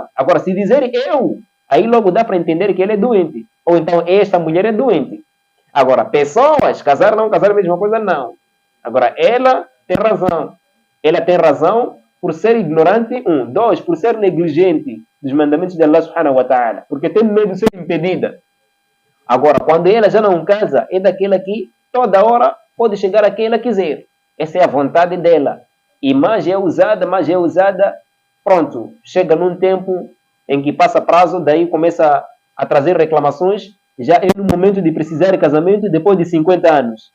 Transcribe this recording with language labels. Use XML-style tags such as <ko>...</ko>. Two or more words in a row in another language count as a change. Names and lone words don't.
<pt>Agora, se dizer eu, aí logo dá para entender que ele é doente. Ou então esta mulher é doente. Agora, pessoas, casar e não casar é a mesma coisa, não. Agora, ela tem razão. Ela tem razão por ser ignorante, um. Dois, por ser negligente dos mandamentos de</pt> <ar>الله سبحانه وتعالى.</ar> <pt>Porque tem medo de ser impedida. Agora, quando ela já não casa, é daquela que toda hora pode chegar a quem ela quiser. Essa é a vontade dela. E mais é usada, pronto. Chega num tempo em que passa prazo, daí começa a trazer reclamações, já é no momento de precisar de casamento depois de 50 anos.</pt>